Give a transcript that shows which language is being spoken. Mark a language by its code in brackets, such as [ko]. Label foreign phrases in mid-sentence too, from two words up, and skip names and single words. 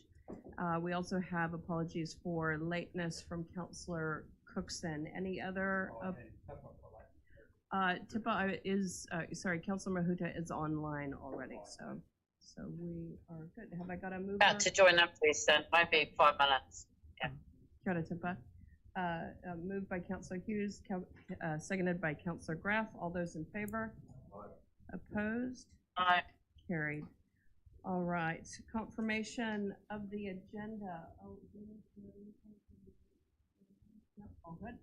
[en] We also have apologies for lateness from Councillor Cookson. Any other? Tipa is, sorry, Councillor Mahuta is online already, so we are good. Have I got a move? About to join up, please, then. Might be 5 minutes. Yeah. [mi] Kia ora, Tipa. [en] Moved by Councillor Hughes, seconded by Councillor Graff. All those in favor? Aye. Opposed? Aye. Carried. All right. Confirmation of the agenda. Oh, no, all good.